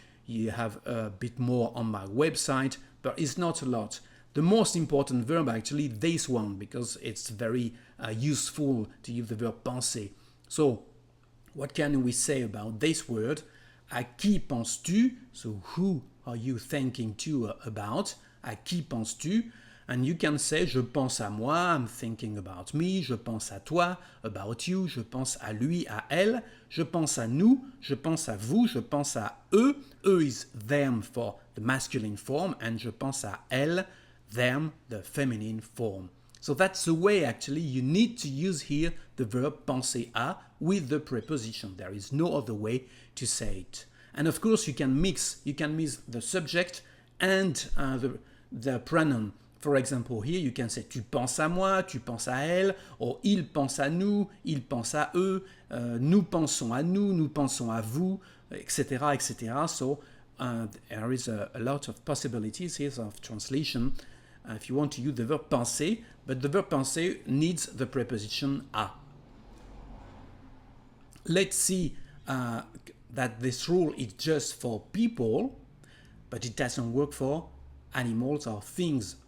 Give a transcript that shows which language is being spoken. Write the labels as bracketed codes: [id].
[en] You have a bit more on my website, but it's not a lot. The most important verb actually this one, because it's very useful to use the verb penser. So what can we say about this word? [fr] À qui penses-tu? [en] So who are you thinking to about? [fr] À qui penses-tu? [en] And you can say [fr] je pense à moi, [en] I'm thinking about me, [fr] je pense à toi, [en] about you, [fr] je pense à lui, à elle, je pense à nous, je pense à vous, je pense à eux. [en] Eux is them for the masculine form, and [fr] je pense à elle, [en] them, the feminine form. So that's the way actually you need to use here the verb penser à with the preposition. There is no other way to say it. And of course you can mix the subject and the pronoun. For example, here you can say [fr] tu penses à moi, tu penses à elle, [en] or [fr] il pense à nous, il pense à eux, nous pensons à nous, nous pensons à vous, [en] etc., etc. So there is a lot of possibilities here of translation if you want to use the verb penser, but the verb penser needs the preposition à. Let's see that this rule is just for people, but it doesn't work for animals or things.